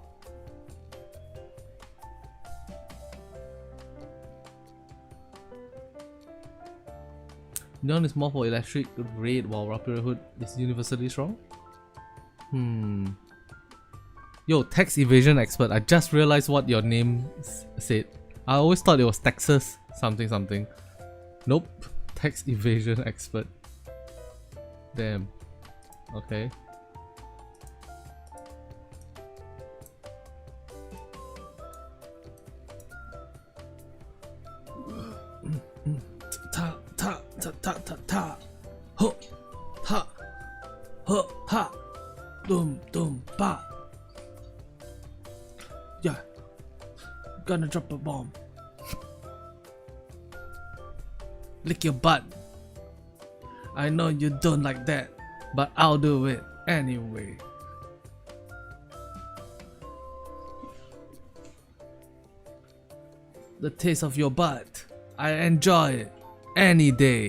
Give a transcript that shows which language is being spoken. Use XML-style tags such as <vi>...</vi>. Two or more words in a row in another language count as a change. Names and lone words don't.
<en>Neon is more for electric red while Rapi Red Hood is universally strong. Yo, tax evasion expert, I just realized what your name said. I always thought it was Texas something something. Nope. Tax evasion expert. Damn. Okay. Ta ta ta ta ta ta. Ho ha ho ha. Dum dum ba. Yeah. Gonna drop a bomb. Lick your butt. I know you don't like that, but I'll do it anyway. The taste of your butt, I enjoy it any day.</en>